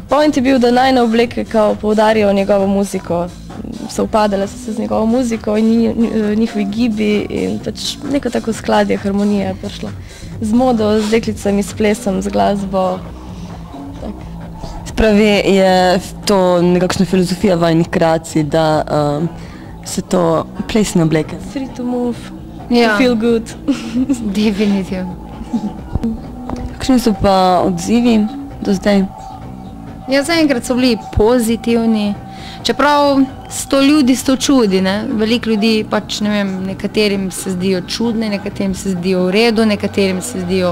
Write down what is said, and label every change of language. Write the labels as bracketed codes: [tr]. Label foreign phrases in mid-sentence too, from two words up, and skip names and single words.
[sl] Point je bil, da najne obleke kao poudarjajo njegovo muziko, sovpadale so se z njegovo muziko in njihovi gibi in pač neko tako skladje, harmonija je prišla z modo, z deklicami, s plesom, z glasbo. Spravi, je to nekakšna filozofija vajnih kreacij, da so to plesne obleke? [en] Free to move, to feel good. [sl] Definitivno. Kakšni so pa odzivi do zdaj? Ja, zaenkrat so bili pozitivni, čeprav 100 ljudi 100 čudi, ne? Veliko ljudi pač, ne vem, nekaterim se zdijo čudne, nekaterim se zdijo v redu, nekaterim se zdijo